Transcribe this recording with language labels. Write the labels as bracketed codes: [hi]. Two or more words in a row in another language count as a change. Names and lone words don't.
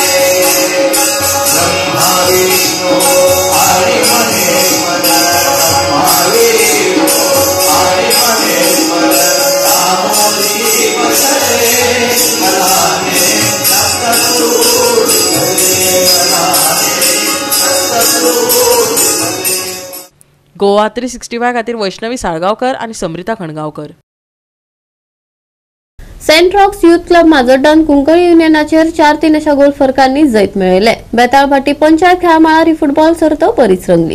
[mr] ब्रह्मा विष्णू आई महेश्वर, ब्रह्मा विष्णू आई महेश्वर सामोरी बसले मला हे दत्त गुरु दिसले, मला [kok] गोवा 365 खातीर वैष्णवी साळगांवकर आणि समृता खणगांवकर. सेंट रॉक्स युथ क्लब माजोड्डान कुंकळी युनियनाचेर 4-3 अशा गोल फरकांनी जैत मेळयले. बेताळभाटी पंचायत खेळामाळार ही फुटबॉल सर्त बरीच रंगली.